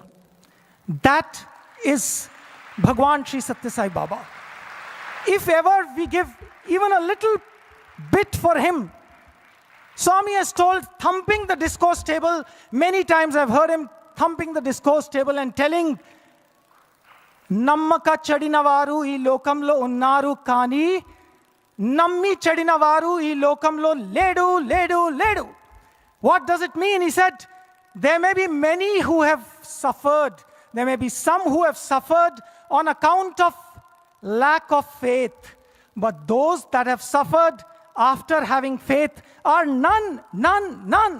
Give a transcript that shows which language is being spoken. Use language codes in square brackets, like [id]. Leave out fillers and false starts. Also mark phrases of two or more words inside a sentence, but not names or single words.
[en] That is Bhagwan Sri Satya Sai Baba. If ever we give even a little bit for him, Swami has told, thumping the discourse table, many times I've heard him thumping the discourse table and telling, [te] నమ్మక చెడినవారు ఈ లోకంలో ఉన్నారు కానీ, నమ్మి చెడినవారు ఈ లోకంలో లేదు, లేదు, లేదు. [en] What does it mean? He said, there may be many who have suffered. There may be some who have suffered on account of lack of faith. But those that have suffered after having faith are none, none, none.